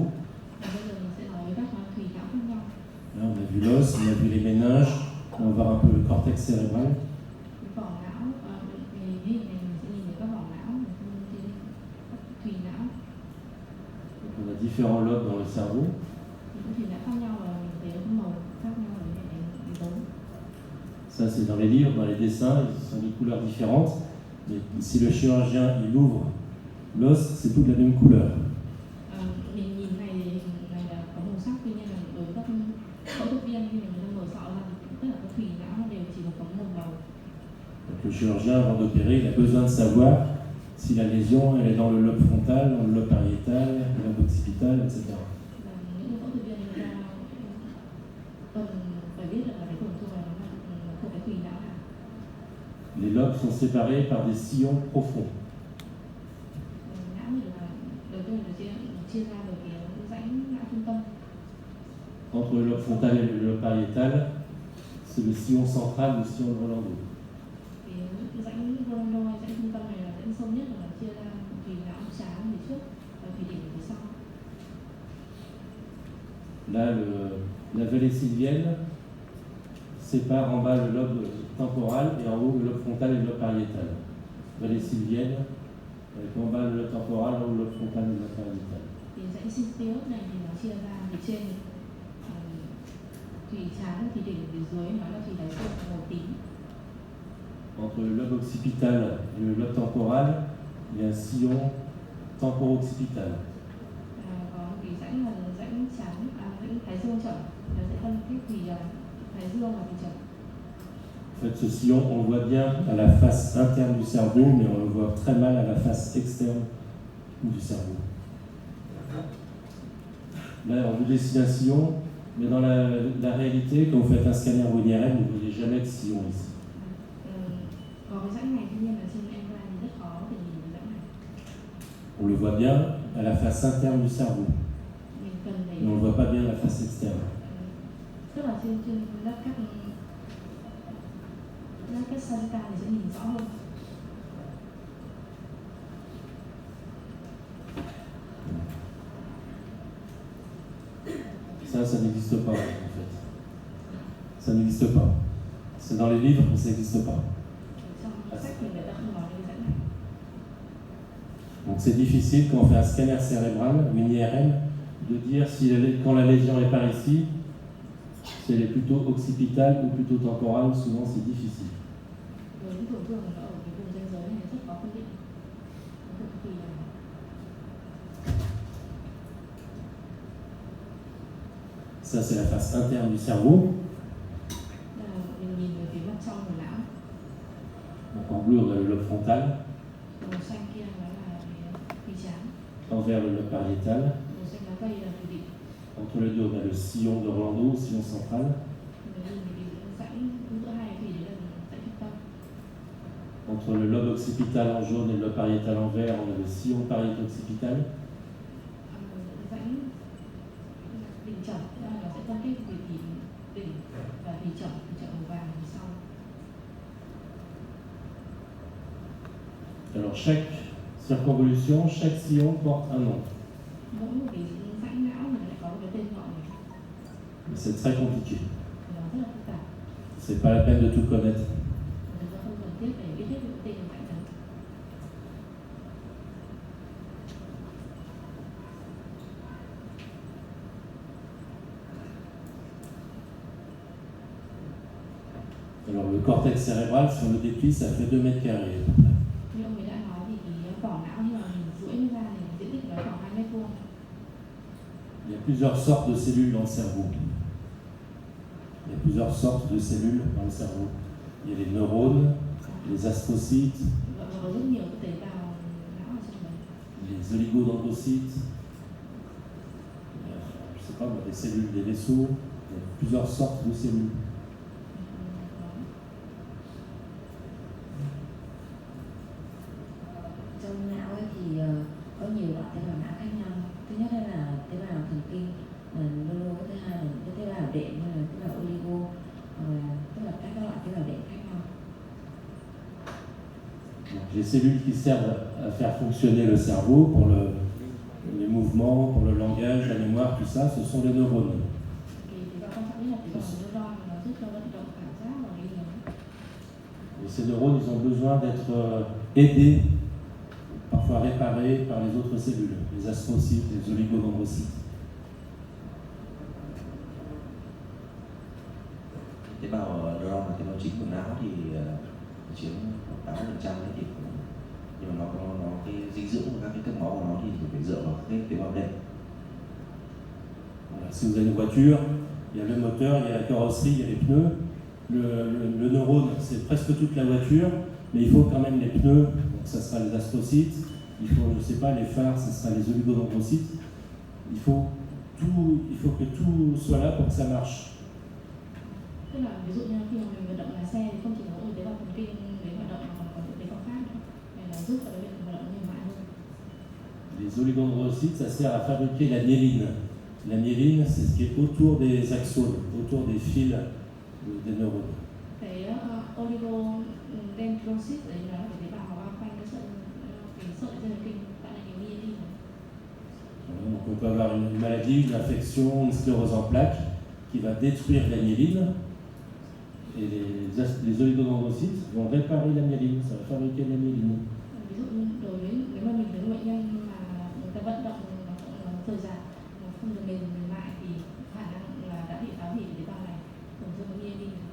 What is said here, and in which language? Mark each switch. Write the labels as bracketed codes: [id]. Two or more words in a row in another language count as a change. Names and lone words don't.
[vi] Bây giờ mình sẽ nói các thùy não khác nhau. [fr] Là, on a vu l'os, on a vu les méninges, on va voir un peu le cortex cérébral. [vi] Vỏ não, về hình này mình sẽ nhìn thấy các vỏ não, các thùy não. [fr] Donc on a différents lobes dans le cerveau. [vi] Những thùy não khác nhau và mình thấy có màu khác nhau ở những dấu. [fr] Ça, c'est dans les livres, dans les dessins, ils sont des couleurs différentes. Mais si le chirurgien il ouvre l'os, c'est toute la même couleur. [vi] Mình nhìn này thì hình này là có màu sắc, tuy nhiên là đối với các phẫu thuật viên khi mình mở sọ ra thì tất cả các thùy não đều chỉ có một màu. [fr] Donc le chirurgien, avant d'opérer, il a besoin de savoir si la lésion elle est dans le lobe frontal, dans le lobe pariétal, le lobe occipital, etc. [vi] Và những phẫu thuật viên người ta cần phải biết được là cái tổn thương này nó thuộc cái thùy não nào. [fr] Les lobes sont séparés par des sillons profonds. [vi] Não thì là đầu tiên là chia ra bởi cái rãnh não trung tâm. [fr] Entre le lobe frontal et le lobe pariétal, c'est le sillon central, le sillon de Rolando. [vi] Thì cái rãnh Rolando, rãnh trung tâm này là rãnh sâu nhất, là chia ra thùy não sáng phía trước và thùy đỉnh phía sau. [fr] Là, la vallée sylvienne sépare en bas le lobe temporal et en haut le lobe frontal et le lobe pariétal. Vallée sylvienne, avec en bas le lobe temporal, en haut le lobe frontal et le lobe pariétal. [vi] Thì rãnh Sylvius này thì nó chia ra phía trên thùy trán, thùy đỉnh, phía dưới nó là thùy đáy xương màu tím. [fr] Entre le lobe occipital et le lobe temporal, il y a un sillon temporo-occipital. [vi] Có cái rãnh là rãnh trán, rãnh thái dương chậm, nó sẽ phân cách thùy thái dương và thùy chậm. [fr] En fait, ce sillon, on le voit bien à la face interne du cerveau, mais on le voit très mal à la face externe du cerveau. Là, on vous dessine un sillon, mais dans la réalité, quand vous faites un scanner ou une IRM, vous ne voyez jamais de sillon ici. [vi] Còn cái rãnh này tuy nhiên là trên MRI thì rất khó để nhìn cái rãnh này. [fr] On le voit bien à la face interne du cerveau, [vi] Mình cần để [fr] mais on ne voit pas bien la face externe. [vi] tức là trên lớp các sagittal thì sẽ nhìn rõ hơn. [fr] Ça n'existe pas en fait. Ça n'existe pas. C'est dans les livres, mais ça n'existe pas. [vi] Trong sách thì người ta không nói đến cái rãnh này. [fr] Donc c'est difficile quand on fait un scanner cérébral ou une IRM de dire si quand la lésion est par ici, si elle est plutôt occipitale ou plutôt temporale, souvent c'est difficile. [vi] Với những tổn thương nó ở cái vùng ranh giới này rất khó phân định. Nó cực kỳ là [fr] Ça c'est la face interne du cerveau. [vi] mình nhìn về phía mặt trong của não. [fr] Donc en bleu on a le lobe frontal, [vi] Màu xanh kia nó là cái trán, [fr] en vert le lobe pariétal. [vi] màu xanh lá cây là thùy đỉnh. [fr] Entre les deux on a le sillon de Rolando, sillon central. [vi] Mình nhìn về cái rãnh giữa hai thùy đấy là rãnh trung tâm. [fr] Entre le lobe occipital en jaune et le lobe pariétal en vert, on a le sillon pariéto-occipital. [vi] Rãnh đỉnh trầm, nó sẽ phân kết về đỉnh và thùy trầm màu vàng phía sau. [fr] Alors chaque circonvolution, chaque sillon porte un nom. [vi] Mỗi một cái rãnh não thì nó lại có một cái tên gọi này. [fr] Mais c'est très compliqué. [vi] Nó rất là phức tạp. [fr] C'est pas la peine de tout connaître. [vi] Chúng ta không cần thiết để biết hết những tên của rãnh đấy. [fr] Alors le cortex cérébral, si on le déplie, ça fait 2 mètres carrés. [vi] Như ông ấy đã nói thì cái vỏ não khi mà mình duỗi nó ra thì diện tích của nó khoảng 2 mét vuông. [fr] Il y a plusieurs sortes de cellules dans le cerveau. Il y a plusieurs sortes de cellules dans le cerveau. Il y a les neurones, les astrocytes, [vi] Và có rất nhiều cái tế bào não ở trong đấy. [fr] les oligodendrocytes, je sais pas moi, des cellules des vaisseaux. Il y a plusieurs sortes de cellules. [vi] Trong não ấy thì có nhiều loại tế bào não khác nhau. Thứ nhất là tế bào thần kinh neuro, thứ hai là cái tế bào đệm như là tế bào oligo, tức là các loại tế bào đệm khác nhau. [fr] Donc, les cellules qui servent à faire fonctionner le cerveau pour les mouvements, pour le langage, la mémoire, tout ça, ce sont les neurones. [vi] Thì tế bào quan trọng nhất là tế bào neuron, nó giúp cho vận động cảm giác và ghi nhớ. [fr] Et ces neurones, ils ont besoin d'être aidés, parfois réparés par les autres cellules, les astrocytes, les oligodendrocytes. [vi] Tế bào neuron là tế bào chính của não thì chiếm 80% đấy, thì nhưng mà nó cái dinh dưỡng và các cái cấp máu của nó thì phải dựa vào cái tế bào đệm. [fr] Voilà, si vous avez une voiture, il y a le moteur, il y a la carrosserie, il y a les pneus. Le neurone, c'est presque toute la voiture, mais il faut quand même les pneus, donc ça sera les astrocytes, il faut, je sais pas, les phares, ça sera les oligodendrocytes. Il faut que tout soit là pour que ça marche. [vi] Tức là ví dụ như khi mà mình vận động lái xe thì không chỉ có một tế bào thần kinh để hoạt động mà còn có những tế bào khác nữa để là giúp cho cái việc hoạt động hiệu quả hơn. [fr] Les oligodendrocytes, ça sert à fabriquer la myéline. La myéline, c'est ce qui est autour des axones, autour des fils des neurones. [vi] Cái oligodendrocyte đấy là cái tế bào bao quanh cái sợi dây thần kinh tạo thành cái myelin. [fr] Donc on peut avoir une maladie, une infection, une sclérose en plaques qui va détruire la myéline. Et les oligodendrocytes vont réparer la myéline, ça va fabriquer la myéline. [vi] Ví dụ như đối với nếu mà mình thấy bệnh nhân mà người ta vận động nó rời rạc, nó không được mềm mại thì khả năng là đã bị phá hủy tế bào này, tổn thương myelin.